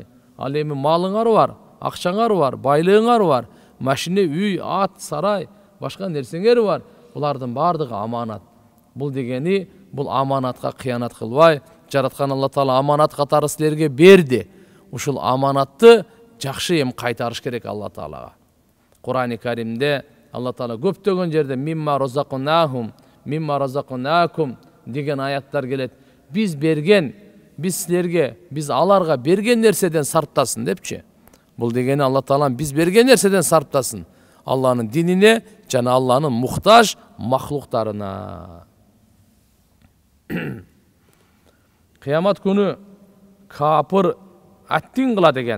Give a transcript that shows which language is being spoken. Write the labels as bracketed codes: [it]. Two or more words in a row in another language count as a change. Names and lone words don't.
[ky] Ал эми малыңар бар, акчаңар бар, байлыгыңар бар, машина, үй, ат, сарай, башка нерсеңер бар. Булардын бардыгы аманат. Бул дегени, бул аманатка кыянат кылбай, жараткан Алла Таала аманат катары силерге берди. Ушул аманатты жакшы эми кайтарыш керек Алла Таалага. Кур'ан-ы Каримде Алла Таала көптөгөн жерде [ar] مما رزقناهم، مما رزقناكم [ky] деген аяттар келет. Биз берген, биз силерге, биз аларга берген нерседен сарптасын депчи. Бул дегени Алла Таала биз берген нерседен сарптасын. Алланын динине жана Алланын муктаж махлуктарына. Кыямат күнү капыр аттин кылат экен.